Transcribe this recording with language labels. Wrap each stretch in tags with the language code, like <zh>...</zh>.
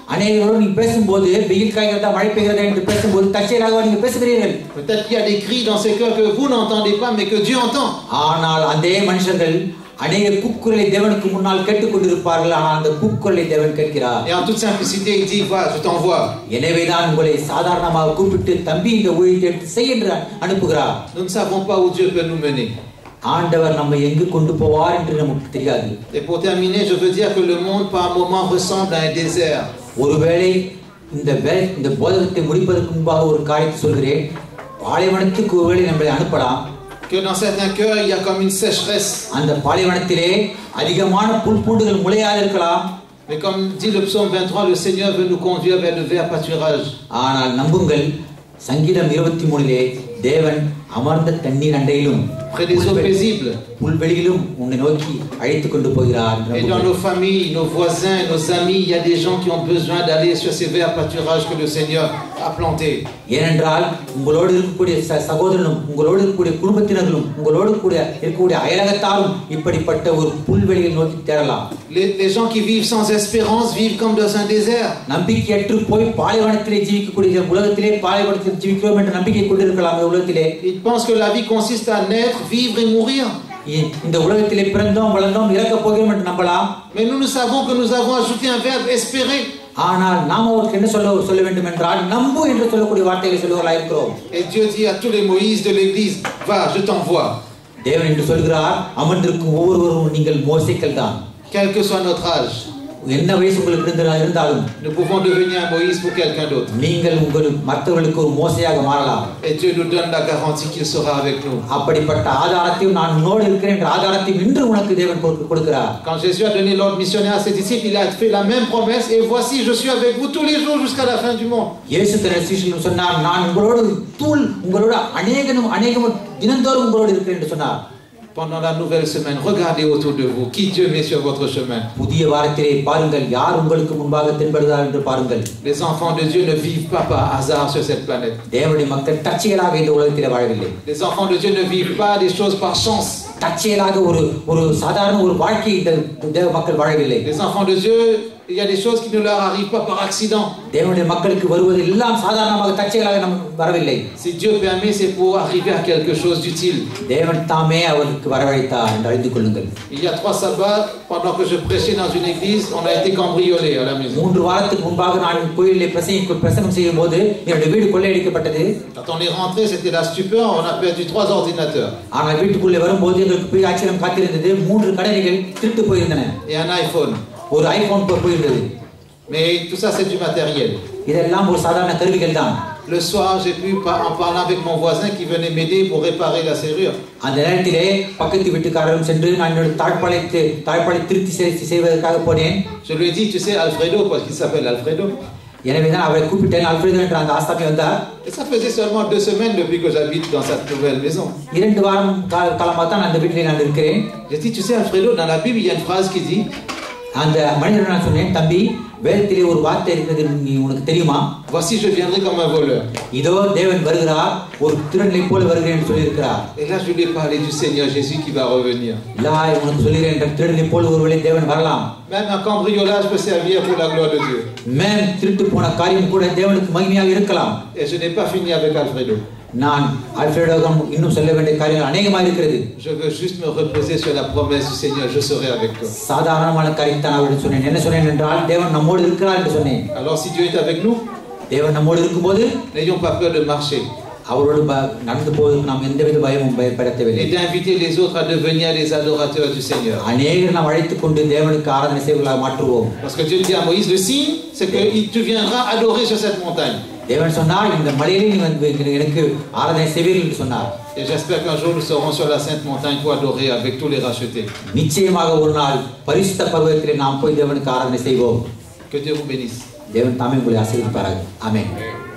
<ta>அநேகரோடு நீங்கள் பேசும்போது வெயில் காய்கிறதா மழை பெய்கிறதா என்று பேசும்போது தற்செயலாகவா நீங்கள் பேசுகிறீர்கள்?</ta> <fr>Peut-être qu'il y a des cris dans ces cœurs que vous n'entendez pas mais que Dieu entend.</fr> <ta>ஆனால் அதே மனுஷர்கள் அநேக கூக்குரலை தேவனுக்கு முன்னால் கேட்டுக்கொண்டிருப்பார்கள். ஆனால் அந்த கூக்குரலை தேவன் கேட்கிறார்.</ta> <fr>Et en toute simplicité il dit va je t'envoie.</fr> <ta>எனவேதான் உங்களை சாதாரணமாக கூப்பிட்டு தம்பி இந்த ஊழியத்தை எடுத்து செய் என்று அனுப்புகிறார்.</ta> <fr>Nous ne savons pas où Dieu peut nous mener.</fr> <ta>ஆண்டவர் நம்மை எங்கு கொண்டு போவார் என்று நமக்கு தெரியாது.</ta> <fr>Et pour terminer je veux dire que le monde par un moment ressemble à un désert.</fr> <ta>ஒருவேளை இந்த போதகத்தை முடிப்பதற்கு முன்பாக ஒரு காரியத்தை சொல்கிறேன். பாலைவனத்துக்கு ஒருவேளை நம்மை அனுப்பலாம்.</ta> <fr>Que dans certains cœurs il y a comme une sécheresse.</fr> <ta>அந்த பாலைவனத்திலே அதிகமான புல்பூண்டுகள் முளையாது இருக்கலாம்.</ta> <fr>Mais comme dit le psaume 23, le Seigneur veut nous conduire vers le vert pâturage.</fr> <ta>ஆனால் நம்புங்கள் சங்கீதம் 23 தேவன் அமர்ந்த தண்ணீர் அண்டையிலும்</ta> <fr>près des eaux paisibles.</fr> <ta>புல்வெளியிலும் உன்னை நோக்கி அழைத்துக் கொண்டு போகிறார்.</ta> <fr>Et dans nos familles, nos voisins, nos amis, il y a des gens qui ont besoin d'aller sur ces verts pâturages que le Seigneur a plantés.</fr> <ta>ஏனென்றால் உங்களோடு இருக்கக்கூடிய சகோதரனும் உங்களோடு இருக்கக்கூடிய குடும்பத்தினர்களும் உங்களோடு இருக்கக்கூடிய அயலகத்தாரும் இப்படிப்பட்ட ஒரு புல்வெளியை நோக்கி தேடலாம்.</ta> <fr>Les gens qui vivent sans espérance vivent comme dans un désert.</fr> <ta>நம்பிக்கையற்று போய் பாலைவனத்திலே ஜீவிக்கக்கூடிய உலகத்திலே பாலைவனத்தில் ஜீவிக்கிறோம் என்ற நம்பிக்கை கொண்டிருக்கலாம். உலகத்திலே</ta> <fr>Ils pensent que la vie consiste à naître, vivre et mourir.</fr> <ta>இந்த உலகத்திலே பிறந்தோம் வளர்ந்தோம் இறக்க போகிறோம் என்று நம்பலாம்.</ta> <fr>Mais nous savons que nous avons ajouté un verbe espérer.</fr> <ta>ஆனால் நாம் அவருக்கு என்ன சொல்ல வேண்டும் என்றால் நம்பு என்று சொல்லக்கூடிய வார்த்தைகளை சொல்லுவர்களாக இருக்கிறோம்.</ta> <fr>Et Dieu dit à tous les Moïse de l'église, va, je t'envoie.</fr> <ta>தேவன் என்று சொல்கிறார் அமர்ந்திருக்கும் ஒவ்வொருவரும் நீங்கள் மோசேக்கள் தான்.</ta> <fr>Quel que soit notre âge.</fr> <ta>என்ன வயசு உங்களுக்கு இருந்தாலும்</ta> <fr>nous pouvons devenir un Moïse pour quelqu'un d'autre.</fr> <ta>நீங்கள் மற்றவர்களுக்கு ஒரு மோசேயாக மாறலாம்.</ta> <fr>Et Dieu nous donne la garantie qu'il sera avec nous.</fr> <ta>அப்படிப்பட்ட ஆதாரத்தையும் நான் உன்னோடு இருக்கிறேன் என்ற ஆதாரத்தையும் இன்று உனக்கு தேவன் கொடுக்கிறார்.</ta> <fr>Quand Jésus a donné l'ordre missionnaire à ses disciples, il a fait la même promesse et voici je suis avec vous tous les jours jusqu'à la fin du monde.</fr> <ta>இயேசு தன் சீஷர்களுக்கு சொன்னார் நான் உங்களோடு அநேகமும் தினந்தோறும் உங்களோடு இருக்கிறேன் என்று சொன்னார்.</ta> <fr>Pendant la nouvelle semaine, regardez autour de vous qui Dieu met sur votre chemin.</fr> <ta>புதிய வாரத்திலே பாருங்கள் யார் உங்களுக்கு முன்பாக தென்படுகிறார் என்று பாருங்கள்.</ta> <fr>Les enfants de Dieu ne vivent pas par hasard sur cette planète.</fr> <ta>தேவனுடைய மக்கள் தற்செயலாக இந்த உலகத்திலே வாழவில்லை.</ta> <fr>Les enfants de Dieu ne vivent pas des choses par chance.</fr> <ta>தற்செயலாக ஒரு சாதாரண ஒரு வாழ்க்கை இந்த தேவ மக்கள் வாழவில்லை.</ta> <fr>Les enfants de Dieu, il y a des choses qui ne leur arrivent pas par accident.</fr> <ta>தேவனுடைய மக்களுக்கு வருவது எல்லாம் சாதாரணமாக தற்செயலாக வரவில்லை.</ta> <fr>Si Dieu permet, c'est pour arriver à quelque chose d'utile.</fr> <ta>தேவன் தாமே அவருக்கு வரவழைத்தார் என்று அறிந்து கொள்ளுங்கள்.</ta> <fr>Il y a 3 sabbats, pendant que je prêchais dans une église, on a été cambriolé à la maison.</fr> <ta>3 வாரத்துக்கு முன்பாக நான் கோயிலிலே பிரசங்கம் செய்யும்போது என்னுடைய வீடு கொள்ளையடிக்கப்பட்டது.</ta> <fr>Quand on est rentré, c'était la stupeur, on a perdu 3 ordinateurs.</fr> <ta>ஆனால் வீட்டுக்குள்ளே வரும்போது எங்களுக்கு பெரிய ஆச்சரியம் காத்திருந்தது. 3 கணினிகள் திருட்டு போயிருந்தன.</ta> <fr>Et un iPhone.</fr> <ta>ஒரு ஐபோன் போயிருந்தது.</ta> <fr>Mais tout ça c'est du matériel.</fr> <ta>இதெல்லாம் ஒரு சாதாரண கருவிகள் தான்.</ta> <fr>Le soir, j'ai pu en parler avec mon voisin qui venait m'aider pour réparer la serrure.</fr> <ta>அந்த நேரத்திலே பக்கத்து வீட்டுக்காரரும் சென்று நான் என்னோட தாழ்பாளை திருத்தி செய்வதற்காக போனேன்.</ta> <fr>Je lui ai dit, tu sais Alfredo, parce qu'il s'appelle Alfredo.</fr> <ta>எனவே தான் அவரை கூப்பிட்டேன். அல்ஃபிரேடோ என்ற அந்த ஆஸ்தாபி வந்தார்.</ta> <fr>Et ça faisait seulement 2 semaines depuis que j'habite dans cette nouvelle maison.</fr> <ta>2 வாரம் காலமாக தான் அந்த வீட்டிலே நான் இருக்கிறேன்.</ta> <fr>J'ai dit, tu sais Alfredo, dans la Bible il y a une phrase qui dit</fr> <ta>அந்த மனிதன் நான் சொன்னேன், தம்பி வேதத்திலே ஒரு வார்த்தை இருக்கிறது உனக்கு தெரியுமா?</ta> <fr>Voici, je viendrai comme un voleur.</fr> <ta>இதோ தேவன் வருகிறார், ஒரு திருடனை போல வருகிறேன் என்று சொல்லி இருக்கிறார்.</ta> <fr>Et là, je lui ai parlé du Seigneur Jésus qui va revenir.</fr> <ta>லா உனக்கு சொல்கிறேன், திருடனை போல ஒருவேளை தேவன் வரலாம்.</ta> <fr>Même un cambriolage peut servir pour la gloire de Dieu.</fr> <ta>Ma'am திருட்டு போன காரியம் கூட தேவனுக்கு மகிமையாக இருக்கலாம்.</ta> <fr>Et je n'ai pas fini avec Alfredo.</fr> <ta>நான் அல்ஃபிரடோகம் இன்னும் சொல்ல வேண்டிய காரியங்கள் அநேகமாக இருக்கிறது.</ta> <fr>Je veux juste me reposer sur la promesse du Seigneur, je serai avec toi.</fr> <ta>சாதாரணமான காரியத்தை நான் அவரிடம் சொன்னேன். என்ன சொன்னேன் என்றால், தேவன் நம்மோடு இருக்கிறார் என்று சொன்னேன்.</ta> <fr>Alors si Dieu est avec nous,</fr> <ta>தேவன் நம்மோடு இருக்கும்போது</ta> <fr>n'ayons pas peur de marcher.</fr> <ta>அவரோடு நடந்து போவதற்கு நாம் எந்தவித பயமும் பயப்பட தேவையில்லை.</ta> <fr>Et d'inviter les autres à devenir les adorateurs du Seigneur.</fr> <ta>அநேகர் நாம் அழைத்துக் கொண்டு தேவனுக்கு ஆராதனை செய்வர்களாக மாற்றுவோம்.</ta> <fr>Parce que Dieu dit à Moïse, le signe, c'est que tu viendras adorer sur cette montagne.</fr> <ta>தேவன் சொன்னார், இந்த மலையிலே நீ வந்து எனக்கு ஆராதனை செய்வீர்கள் என்று சொன்னார்.</ta> <fr>Et j'espère qu'un jour nous serons sur la sainte montagne pour adorer avec tous les rachetés.</fr> <ta>நிச்சயமாக ஒரு நாள் பரிசுத்த பர்வதத்திலே நாம் போய் தேவனுக்கு ஆராதனை செய்வோம்.</ta> <fr>Que Dieu vous bénisse.</fr> <ta>தேவன் தாமே உங்களை ஆசீர்வதிப்பாராக. ஆமென்.</ta>